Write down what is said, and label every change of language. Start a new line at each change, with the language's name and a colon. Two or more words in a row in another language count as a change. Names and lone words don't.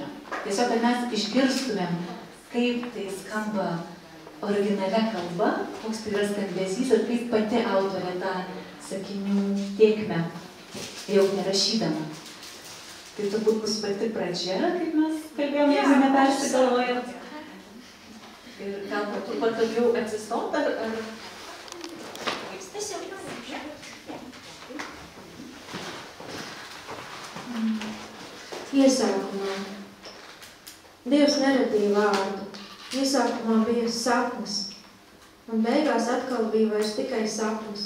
Lithuanian: Tiesiog, kad mes išgirstumėm, kaip tai skamba originalia kalba, koks tai yra skambesys ir kaip pati autorė tą sakinių tėkmę jau nerašydama. Tai turbūt bus pati pradžia, kaip mes kalbėjome, jeigu nepersigalvojant. Ir gal būtų patogiau atsistot, ar... Tas jau jau.
Latvian: Iesākumā. Dievs neradīja vārdu. Iesākumā bija sapnis. Un beigās atkal bija vairs tikai sapnis.